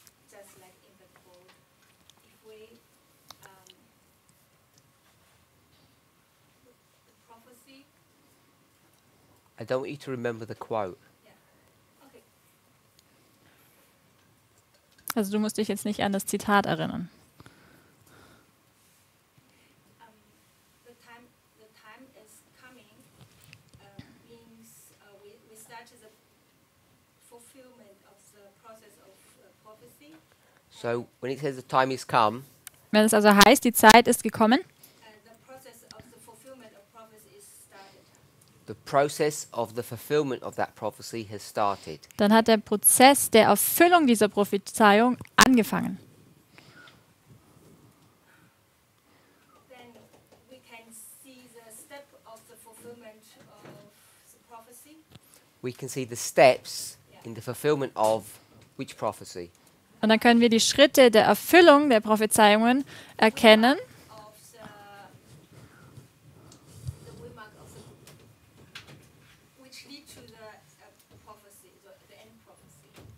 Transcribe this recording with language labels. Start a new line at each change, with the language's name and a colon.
English: Just like in the quote, if we the prophecy, I don't want you to remember the quote. okay,
German: Also du musst dich jetzt nicht an das Zitat erinnern.
English: the time is coming means we started the fulfillment of the process of prophecy. So when it says the time is come,
German: Wenn es also heißt, die Zeit ist gekommen,
English: The process of the fulfillment of prophecy is started. the process of the fulfillment of that prophecy has started.
German: dann hat der Prozess der Erfüllung dieser Prophezeiung angefangen.
English: Then we can see the step of the fulfillment of the prophecy. We can see the steps in the fulfillment of which prophecy?
German: Und dann können wir die Schritte der Erfüllung der Prophezeiungen erkennen,
English: Of the waymark of the which lead to the prophecy, the end prophecy.